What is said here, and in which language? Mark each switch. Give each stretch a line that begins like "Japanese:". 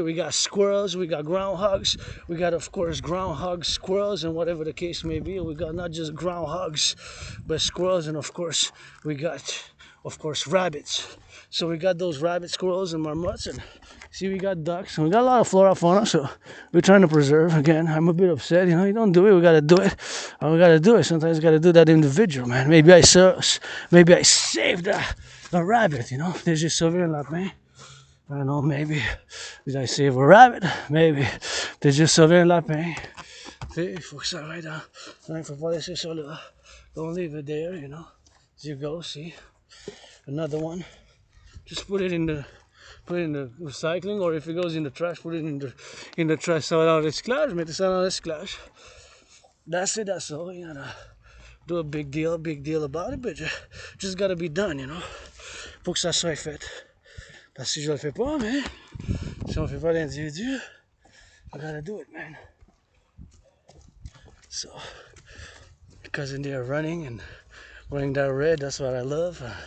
English: We got squirrels, we got groundhogs, we got, of course, groundhogs, squirrels, and whatever the case may be. We got not just groundhogs, but squirrels, and of course, we got, of course, rabbits. So we got those rabbits, squirrels, and marmots, and see, we got ducks, and we got a lot of flora, fauna, so we're trying to preserve. Again, I'm a bit upset, you know, you don't do it, we gotta do it, and we gotta do it. Sometimes you gotta do that individual, man. Maybe I saved a rabbit, you know. Did you
French: sauver un lapin?
English: I don't know, maybe. Did I save a rabbit? Maybe. Did you sauver un lapin?
French: Il faut que ça aille dans... Il ne faut pas laisser ça là.
English: Don't leave it there, you know. As you go, see. Another one. Just put it in the recycling, or if it goes in the trash, put it in the trash.
French: Ça va dans le recyclage, mettez ça dans le recyclage.
English: That's all. You gotta do a big deal about it, but just gotta be done, you know.
French: Faut que ça soit fait. Parce que si je le fais pas, mais si on fait pas l'individu,
English: I gotta do it, man. So, because in there running and wearing that red, that's what I love.